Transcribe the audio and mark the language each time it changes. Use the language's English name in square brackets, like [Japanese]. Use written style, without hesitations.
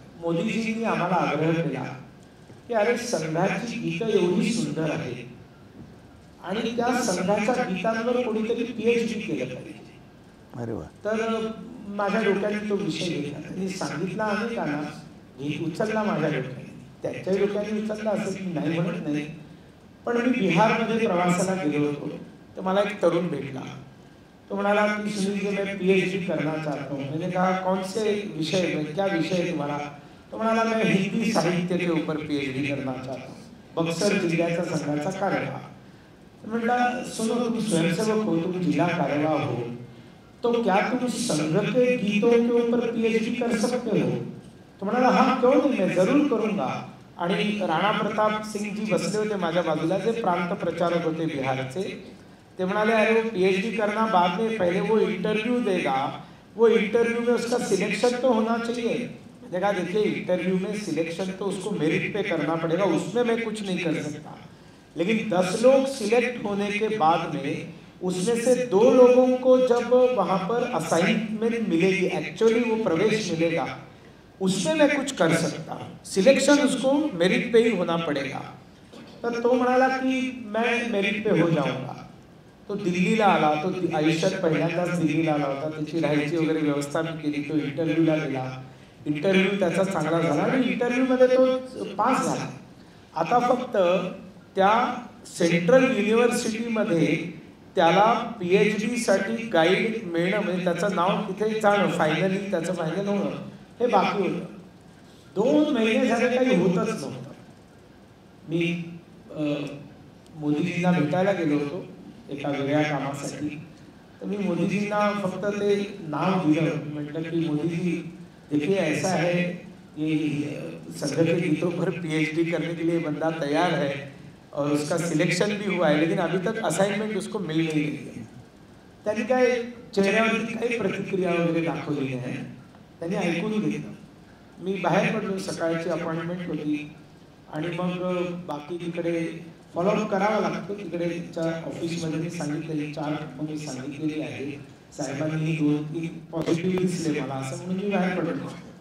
[Marathi] मोदीजींनी आम्हाला आग्रह केला की अरे संघाची गीतं एवढी सुंदर आहे आणि त्या संघाच्या गीतांवर कोणीतरी पीएचडी केलं पाहिजे. अरे वा. तर माझ्या डोक्याने तो विषय घेतला, त्यांनी सांगितला अनेकांना, गीत उचलला माझ्या डोक्याने, त्याच्या डोक्याने उचलला असं की नाही म्हणत नाही. पण मी बिहारमध्ये प्रवासाला गेलो होतो, तर मला एक तरुण भेटला. तो म्हणाला की [Hindi] सुनील जी मैं पीएचडी करना चाहता हूँ. मैंने कहा कौन से विषय में, क्या विषय है तुम्हारा? [Marathi] तो म्हणाला [Hindi] मैं हिंदी साहित्य के ऊपर पीएचडी करना चाहता हूँ, [Marathi] बक्सर जिल्ह्याचा संघाचा कार्यवाह. म्हटलं [Hindi] सुनो, तुम स्वयंसेवक हो, तुम जिला कार्यवाह हो, तो क्या तुम संघ के गीतों के ऊपर पीएचडी कर सकते हो? [Marathi] तो म्हणाला [Hindi] हाँ क्यों नहीं, मैं जरूर करूंगा. [Marathi] आणि राणा प्रताप सिंग जी बसले होते माझ्या बाजूला, जे प्रांत प्रचारक होते बिहारचे. ते म्हणाले [Hindi] अरे वो पीएचडी करना बाद में, पहले वो इंटरव्यू देगा, वो इंटरव्यू में उसका सिलेक्शन तो होना चाहिए. मैंने कहा देखिए इंटरव्यू में सिलेक्शन तो उसको मेरिट पे करना पड़ेगा, उसमें मैं कुछ नहीं कर सकता, लेकिन 10 लोग सिलेक्ट होने के बाद में उसमें से 2 लोगों को जब वहां पर असाइनमेंट मिलेगी, एक्चुअली वो प्रवेश मिलेगा, उसमें मैं कुछ कर सकता हूँ, सिलेक्शन उसको मेरिट पे ही होना पड़ेगा. [Marathi] तर तो म्हणाला की [Hindi] मैं मेरिट पे हो जाऊंगा. [Marathi] तो दिल्लीला आला, तो आयुष्यात पहिल्यांदाच दिल्लीला आला होता, त्याची राहायची वगैरे व्यवस्था मी केली. तो इंटरव्ह्यूला गेला, इंटरव्ह्यू त्याचा चांगला झाला आणि इंटरव्ह्यूमध्ये तो पास झाला. आता फक्त त्या सेंट्रल युनिव्हर्सिटीमध्ये त्याला पीएचडी साठी गाईड मिळणं, म्हणजे त्याचं नाव तिथे जाणं, फायनली त्याचं फायनल होणं हे बाकी होतं. 2 महिने झाले काही होतच नव्हतं. मी मोदीजींना भेटायला गेलो होतो एका वेगळ्या कामासाठी. तर मी मोदीजींना फक्त ते नाव दिलं, म्हटलं की मोदीजी [Hindi] देखिए ऐसा है कि संघ के गीतों पर पीएचडी करने के लिए बंदा तैयार है और उसका सिलेक्शन भी हुआ है, लेकिन अभी तक असाइनमेंट उसको मिल नहीं रही है. [Marathi] त्यांनी काय चेहऱ्यावरती काही प्रतिक्रिया वगैरे दाखवली नाही, त्यांनी ऐकून घेतलं. मी बाहेर पडलो, सकाळची अपॉइंटमेंट होती आणि मग बाकी तिकडे फॉलोअप करावा लागतो. तिकडे तिच्या ऑफिसमध्ये मी सांगितलेली 4 मी सांगितलेली आहे, साहेबांनी 2-3 पॉझिटिव्ह दिसले मला, असं म्हणून मी बाहेर पडलो.